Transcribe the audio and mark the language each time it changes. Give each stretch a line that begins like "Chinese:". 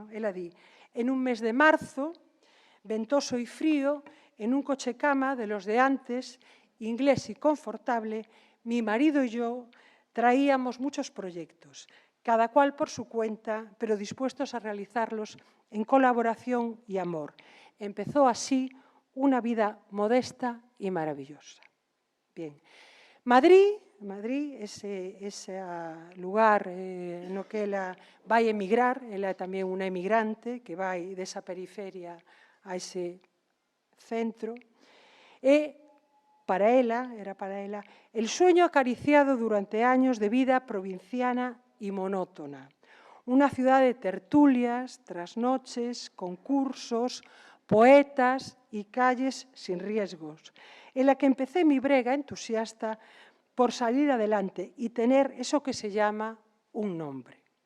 Galician: Ela di:
Spanish: en un mes de marzo, ventoso y frío, en un coche cama de los de antes, inglés y confortable, mi marido y yo traíamos muchos proyectos, cada cual por su cuenta, pero dispuestos a realizarlos en colaboración y amor. Empezó así una vida modesta y maravillosa.
Galician: Bien, Madrid, ese lugar no que ela vai emigrar, ela é tamén unha emigrante que vai desa periferia a ese centro, e era para ela,
Spanish: el sueño acariciado durante años de vida provinciana y monótona. Una ciudad de tertulias, trasnoches, concursos, poetas y calles sin riesgos, en la que empecé mi brega entusiasta por salir adelante y tener eso que se llama un nombre.